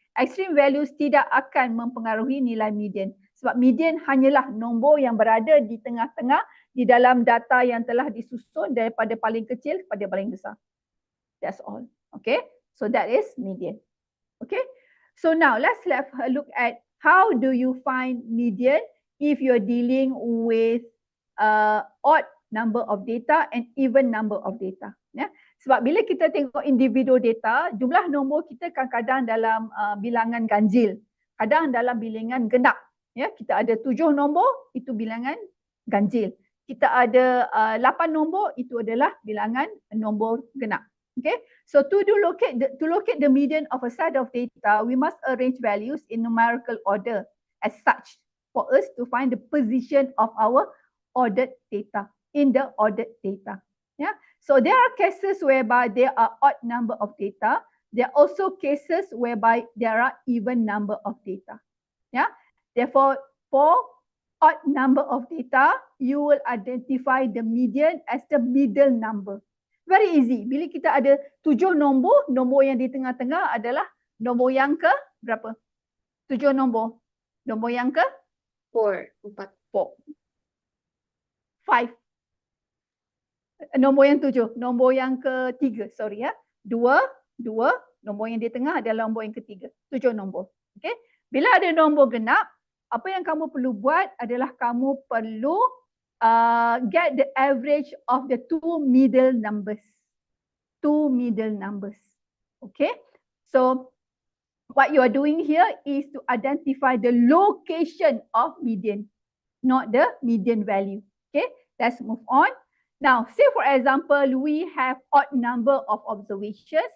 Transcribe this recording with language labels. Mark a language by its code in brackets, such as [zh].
[ms] Extreme values tidak akan mempengaruhi nilai median. Sebab median hanyalah nombor yang berada di tengah-tengah di dalam data yang telah disusun daripada paling kecil kepada paling besar. [en] That's all. Okay. So that is median. Okay. So now let's have a look at how do you find median if you're dealing with odd number of data and even number of data. [ms] Ya. Sebab bila kita tengok individu data, jumlah nombor kita kadang-kadang dalam bilangan ganjil, kadang dalam bilangan genap. Ya, kita ada 7 nombor, itu bilangan ganjil. Kita ada 8 nombor, itu adalah bilangan nombor genap. [en] Okay, so to locate the median of a set of data, we must arrange values in numerical order as such for us to find the position of our ordered data in the ordered data. Yeah, so there are cases whereby there are odd number of data. There are also cases whereby there are even number of data. Yeah, therefore, for odd number of data, you will identify the median as the middle number. Very easy. [ms] Bila kita ada 7 nombor, nombor yang di tengah-tengah adalah nombor yang ke berapa? 7 nombor. Nombor yang ke? 4. 5. Nombor yang 7. Nombor yang ketiga, sorry ya. 2. Nombor yang di tengah adalah nombor yang ketiga. 7 nombor. Okay. Bila ada nombor genap, apa yang kamu perlu buat adalah kamu perlu [en] get the average of the two middle numbers. Two middle numbers. Okay. So what you are doing here is to identify the location of median, not the median value. Okay. Let's move on. Now, say for example, we have odd number of observations.